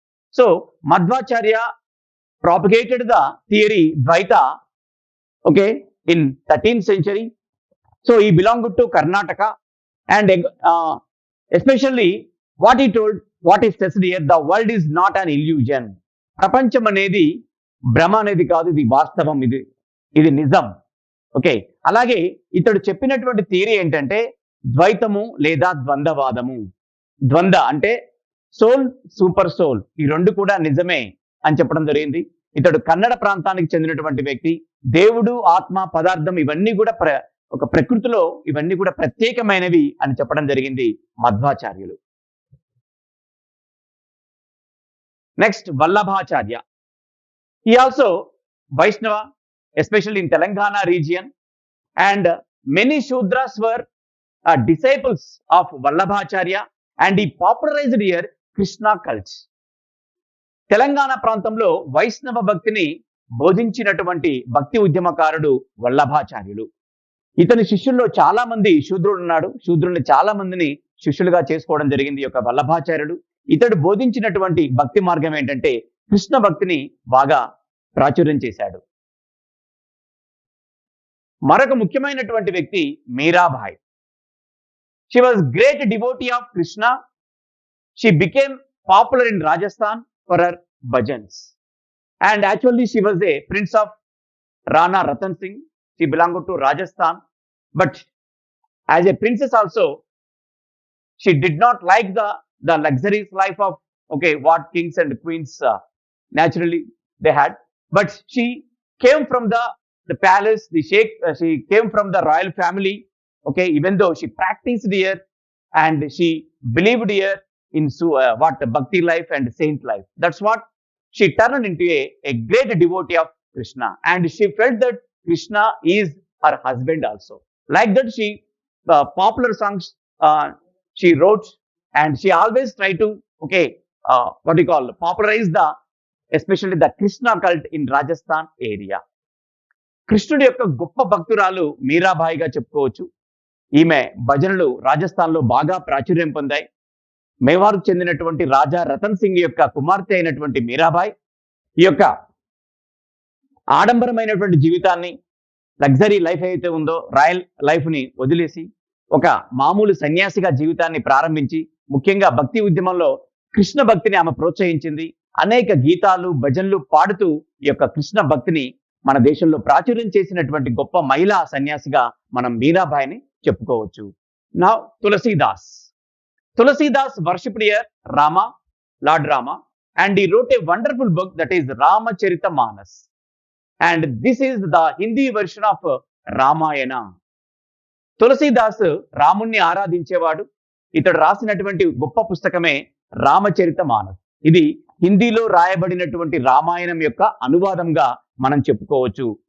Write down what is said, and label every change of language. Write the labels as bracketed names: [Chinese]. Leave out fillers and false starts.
[English] So Madhvacharya propagated the theory Dvaita, okay, in 13th century. So he belonged to Karnataka, and especially what he told, what is said here, the world is not an illusion. [Telugu] ప్రపంచం అనేది భ్రమ అనేది కాదు, ఇది వాస్తవం, ఇది నిజం. Okay, అలాగే ఇతడు చెప్పినటువంటి థియరీ ఏంటంటే ద్వైతము లేదా ద్వంద్వవాదము. ద్వంద్వ అంటే సోల్, సూపర్ సోల్, ఈ రెండు కూడా నిజమే అని చెప్పడం జరిగింది. ఇతడు కన్నడ ప్రాంతానికి చెందినటువంటి వ్యక్తి. దేవుడు, ఆత్మ, పదార్థం ఇవన్నీ కూడా ఒక ప్రకృతిలో ఇవన్నీ కూడా ప్రత్యేకమైనవి అని చెప్పడం జరిగింది మధ్వాచార్యులు. Next Vallabhacharya. [English] He also Vaishnava, especially in Telangana region, and many Shudras were disciples of Vallabhacharya, and he popularized here Krishna cult. [Telugu] Telangana ప్రాంతంలో వైష్ణవ భక్తిని బోధించినటువంటి భక్తి ఉద్యమకారుడు వల్లభాచార్యులు. ఇతని శిష్యుల్లో చాలా మంది శూద్రుడు ఉన్నాడు. శూద్రుల్ని చాలా మందిని శిష్యులుగా చేసుకోవడం జరిగింది ఈ యొక్క వల్లభాచార్యుడు. ఇతడు బోధించినటువంటి భక్తి మార్గం ఏంటంటే కృష్ణ భక్తిని బాగా ప్రాచుర్యం చేశాడు. మరొక ముఖ్యమైనటువంటి వ్యక్తి Mirabai. [English] She was great devotee of Krishna. She became popular in Rajasthan for her bhajans, and actually she was a prince of Rana Ratan Singh. She belonged to Rajasthan, but as a princess also, she did not like the luxurious life of, okay, what kings and queens naturally they had. But she came from the palace, the sheikh. She came from the royal family. Okay, even though she practiced here and she believed here in what bhakti life and saint life. That's what she turned into a great devotee of Krishna, and she felt that Krishna is her husband also. Like that, she popular songs she wrote, and she always tried to, okay, what you call, popularize especially the Krishna cult in Rajasthan area. [Telugu] కృష్ణుడి యొక్క గొప్ప భక్తురాలు మీరాబాయిగా చెప్పుకోవచ్చు. ఈమె భజనలు రాజస్థాన్లో బాగా ప్రాచుర్యం పొందాయి. మేవార్కు చెందినటువంటి రాజా రతన్ సింగ్ యొక్క కుమార్తె అయినటువంటి మీరాబాయి ఈ యొక్క ఆడంబరమైనటువంటి జీవితాన్ని, లగ్జరీ లైఫ్ అయితే ఉందో రాయల్ లైఫ్ ని వదిలేసి ఒక మామూలు సన్యాసిగా జీవితాన్ని ప్రారంభించి, ముఖ్యంగా భక్తి ఉద్యమంలో కృష్ణ భక్తిని ఆమె ప్రోత్సహించింది. అనేక గీతాలు, భజనలు పాడుతూ ఈ యొక్క కృష్ణ భక్తిని మన దేశంలో ప్రాచుర్యం చేసినటువంటి గొప్ప మహిళా సన్యాసిగా మనం మీరాబాయిని చెప్పుకోవచ్చు. నా Tulsidas. [English] Tulsidas worshipped here Rama, Lord Rama, and he wrote a wonderful book, that is Ramacharita-manas. And this is the Hindi version of Ramayana. [Telugu] Tulsidas రాముణ్ణి ఆరాధించేవాడు. ఇతడు రాసినటువంటి గొప్ప పుస్తకమే రామచరితమానస్. ఇది హిందీలో రాయబడినటువంటి రామాయణం యొక్క అనువాదంగా మనం చెప్పుకోవచ్చు.